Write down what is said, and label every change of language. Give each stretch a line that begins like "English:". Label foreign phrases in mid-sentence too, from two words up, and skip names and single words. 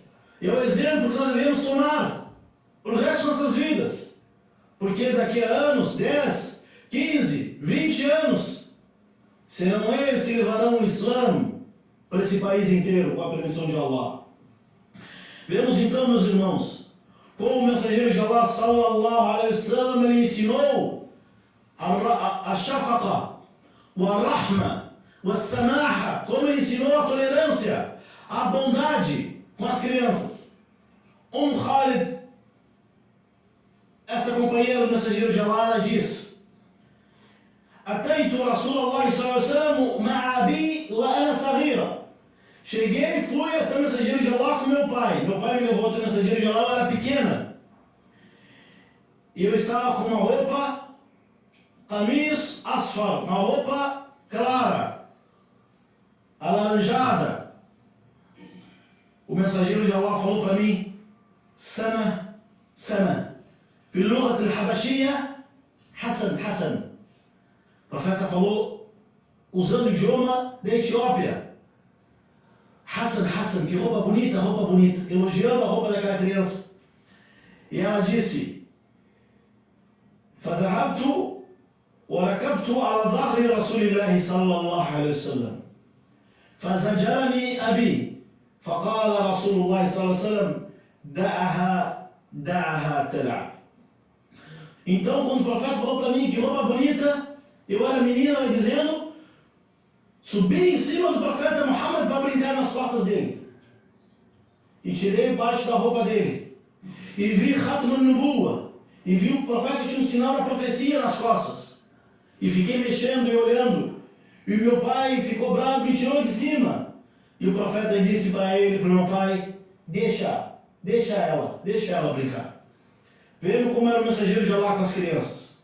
Portuguese: É o exemplo que nós devemos tomar para o resto de nossas vidas. Porque daqui a anos, 10, 15, 20 anos, serão eles que levarão o Islã para esse país inteiro, com a permissão de Allah. Vemos então, meus irmãos, como o mensageiro de Allah,
Arabic: صلى الله عليه وسلم,
Portuguese: ele ensinou a shafaqa, a rahma, a samaha, como ele ensinou a tolerância, a bondade com as crianças. Khalid, essa companheira do mensageiro de Allah, ela diz:
Arabic: أتيت رسول الله صلى الله عليه وسلم معي أبي وأنا صغيرة.
Portuguese: Cheguei e fui até o mensageiro de Allah com meu pai. Meu pai me levou até o mensageiro de Allah, eu era pequena. E eu estava com uma roupa,
Arabic: قميص أصفر,
Portuguese: uma roupa clara, alaranjada. O mensageiro de Allah falou para mim: Sana, Sana.
Arabic: في اللغة الحبشية حسن حسن.
Portuguese: O profeta falou usando o idioma da Etiópia. Hassan, Hassan, que roupa bonita, elogiando a roupa daquela criança. E ela disse:
Arabic: فذهبت وركبت على ظهر رسول الله صلى الله عليه وسلم فزجرني أبي فقال رسول الله صلى الله عليه وسلم دعها تلعب.
Portuguese: Então, quando o profeta falou para mim que roupa bonita, eu era menina, ela dizendo, subi em cima do profeta Muhammad para brincar nas costas dele. E tirei parte da roupa dele. E vi
Arabic: ختم النبوة.
Portuguese: E vi o profeta que tinha um sinal da profecia nas costas. E fiquei mexendo e olhando. E o meu pai ficou bravo e me tirou de cima. E o profeta disse para ele, para o meu pai: deixa ela brincar. Vendo como era o mensageiro de Allah com as crianças.